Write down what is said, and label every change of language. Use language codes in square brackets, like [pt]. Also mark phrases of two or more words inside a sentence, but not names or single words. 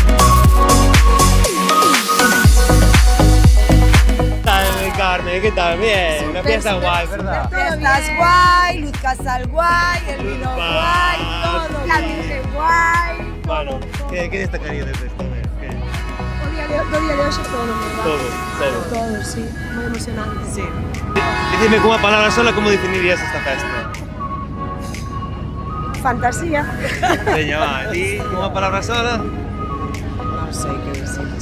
[es] Carmen, ¿qué tal? Bien, una fiesta guay, ¿verdad? Fiestas guay, Luz Casal guay, el vino guay, todo, la Virgen guay. Bueno, ¿qué destacaría de esto? [gl] O día de hoxe todo, ¿verdad? Todo, sí, moi emocionante. Sí. Dicime con unha palabra sola, como definirías esta festa? Fantasía. Veña, va, ti con unha palabra sola? Non sei que decirche.